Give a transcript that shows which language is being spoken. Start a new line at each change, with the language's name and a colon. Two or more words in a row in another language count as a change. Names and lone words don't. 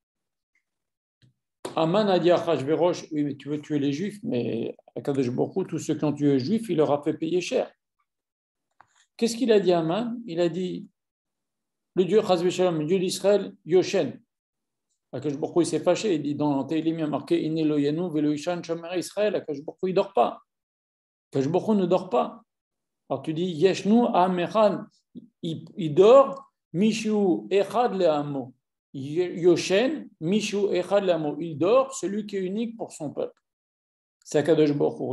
French: Aman a dit à Achashverosh, oui, mais tu veux tuer les juifs, mais
Hebrew: הקדוש ברוך הוא,
French: tous ceux qui ont tué les juifs, il leur a fait payer cher. Qu'est-ce qu'il a dit à Aman? Il a dit le Dieu
Hebrew: חס ושלום,
French: le Dieu d'Israël, Yoshen.
Hebrew: הקדוש ברוך הוא,
French: il s'est fâché. Il dit dans Tehillim, il y a marqué
Hebrew: הנה לא ינום ולא יישן שומר ישראל. הקדוש ברוך הוא,
French: il ne dort pas.
Hebrew: הקדוש ברוך הוא
French: ne dort pas. Alors tu dis
Hebrew: ישנו עם אחד,
French: il dort,
Hebrew: מי שהוא אחד לעמו. ישן, מי שהוא אחד לעמו.
French: Il dort, celui qui est unique pour son peuple. C'est
Hebrew: הקדוש ברוך הוא.